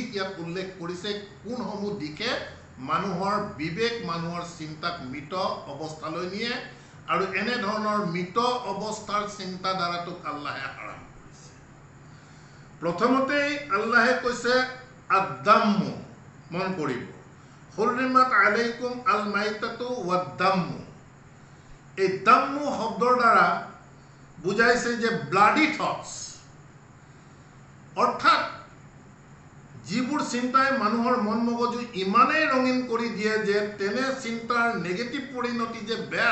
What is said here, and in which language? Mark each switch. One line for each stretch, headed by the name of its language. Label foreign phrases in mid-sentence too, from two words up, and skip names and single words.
Assamese: ইয়াত উল্লেখ কৰিছে কোনসমূহ দিশে মানুহৰ বিবেক মানুহৰ চিন্তাক মৃত অৱস্থালৈ নিয়ে আৰু এনে ধৰণৰ মৃত অৱস্থাৰ চিন্তাধাৰাটোক আল্লাহে হাৰাম কৰিছে প্ৰথমতে আল্লাহে কৈছে আদ-দাম্মু মন কৰিব
Arabic: حرمت عليكم الميتة والدم
Assamese: এই দাম্মু শব্দৰ দ্বাৰা বুজাইছে যে
English: bloody thoughts
Assamese: অৰ্থাৎ যিবোৰ চিন্তাই মানুহৰ মন মগজু ইমানেই ৰঙিন কৰি দিয়ে যে তেনে চিন্তাৰ নেগেটিভ পৰিণতি যে বেয়া